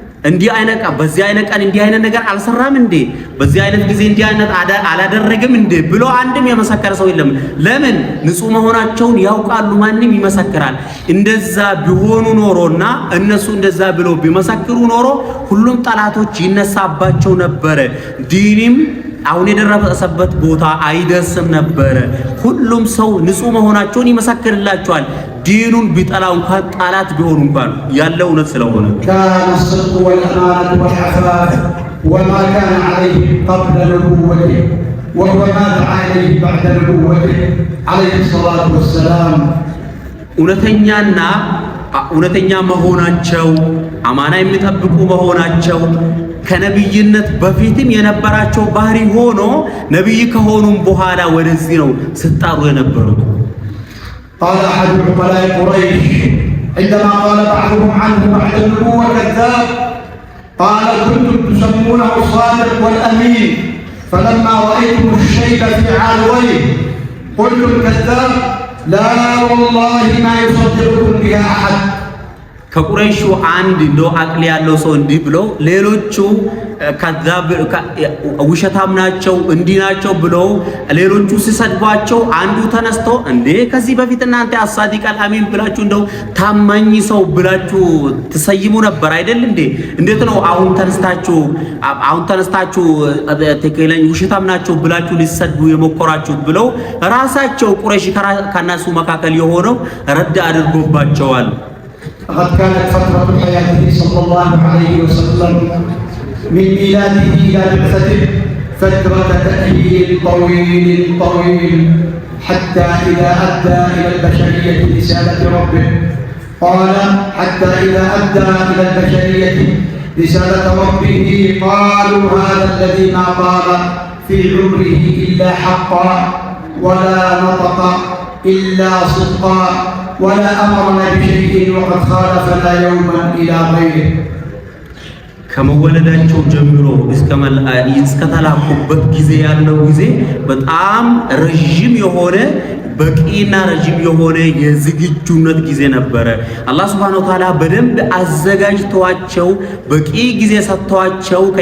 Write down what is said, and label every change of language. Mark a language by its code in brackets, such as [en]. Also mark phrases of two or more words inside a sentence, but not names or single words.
[am] እንዲህ አይነት በዚህ አይነት ቀን እንዲህ አይነት ነገር አልሰራም እንዴ በዚህ አይነት ጊዜ እንዲህ አይነት አላደረገም እንዴ ብሎ አንድም የመሰከረ ሰው የለም። ለምን ንጹህ መሆናቸውን ያውቃሉ። ማንም ይመሰክራል። እንደዛ ቢሆኑ ኖሮና እነሱ እንደዛ ብሎ ቢመሰክሩ ኖሮ ሁሉም ጠላቶች ይነሳባቸው ነበረ። ዲንም አሁን የደረሰበት ቦታ አይደርስም ነበረ። ሁሉም ሰው ንጹህ መሆናቸውን ይመሰክርላቸዋል። ዲኑን ቢጠላው እንኳን ጠላት ቢሆኑ እንኳን ያለው እውነት ስለሆነ [ar] كان الصدق والأمانة والعفاف وما كان عليه قبل نبوته وهو ما دعا إليه بعد نبوته عليه الصلاة والسلام [am] እውነተኛ መሆናቸው አማና የሚጠብቁ መሆናቸው ከነብይነት በፊትም የነበራቸው ባህሪ ሆኖ ነብይ ከሆኑም በኋላ ወደዚህ ነው ሲጣሩ የነበሩት። [ar] قال أحد عقلاء قريش عندما قال بعضهم عنه بعد النبوة كذاب قال كنتم تسمونه الصادق والأمين فلما رأيتم الشيب في عالويه قلتم كذاب لا والله ما يصدقكم بها أحد [am] ከቁረይሹ አንድ እንደው አቅል ያለው ሰው እንዲህ ብሎ ሌሎቹ ከዛብ ውሸታም ናቸው እንዲህ ናቸው ብሎ ሌሎቹ ሲሰድቧቸው አንዱ ተነስቶ እንዴ ከዚህ በፊት እናንተ [ar] الصادق الأمين [am] ብላችሁ እንደው ታማኝ ሰው ብላችሁ ተሰይሙ ነበር አይደል እንዴ? እንዴት ነው አሁን ተነስታችሁ ተከለኝ ውሸታም ናቸው ብላችሁ ሊሰድቡ የሞከራችሁት ብለው ራሳቸው ቁረይሽ ከናሱ መካከል የሆነው ረዳ አድርጎባቸዋል። [ar] لقد كانت فترة حياته صلى الله عليه وسلم من ميلاده إلى بعثته فترة تأهيل طويل حتى إذا أدى إلى البشرية رسالة ربه قال حتى إذا أدى إلى البشرية رسالة ربه قالوا هذا الذي ما قال في عمره إلا حقا ولا نطق إلا صدقا ولا أمرنا بشيء وقد خالفنا يوما إلى غيره [am] ከመወለዳቸው ጀምሮ እስከ ተላኩበት ጊዜ ያለው ጊዜ በጣም ረጅም የሆነ በቂና ረጅም የሆነ የዝግጁነት ጊዜ ነበረ። አላህ [ar] سبحانه وتعالى [am] በደንብ አዘጋጅቷቸው በቂ ጊዜ ሰጥቷቸው